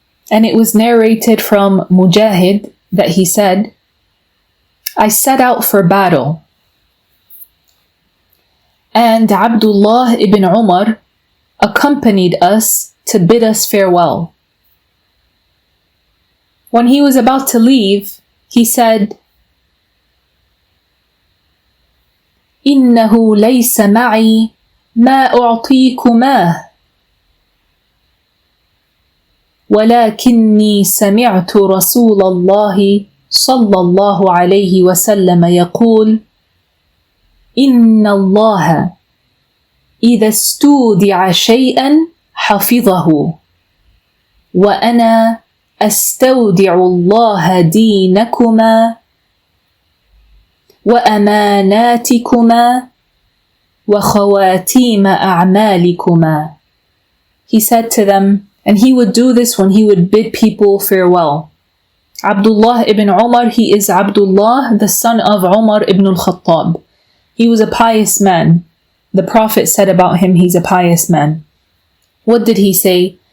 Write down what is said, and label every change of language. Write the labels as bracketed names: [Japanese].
[English] And it was narrated from Mujahid that he said, I set out for battle, and Abdullah ibn Umar accompanied us to bid us farewell. When he was about to leave, he said, [Arabic] إِنَّهُ لَيْسَ مَعِي مَا أُعْطِيكُمَاهُ ولكني سمعت رسول الله صلى الله عليه وسلم يقول إن الله إذا استودع شيئا حفظه وأنا أستودع الله دينكما وأماناتكما وخواتيم أعمالكما. [English] He said to them, and he would do this when he would bid people farewell. Abdullah ibn Umar, he is Abdullah, the son of Umar ibn al-Khattab. He was a pious man. The Prophet said about him, he's a pious man. What did he say?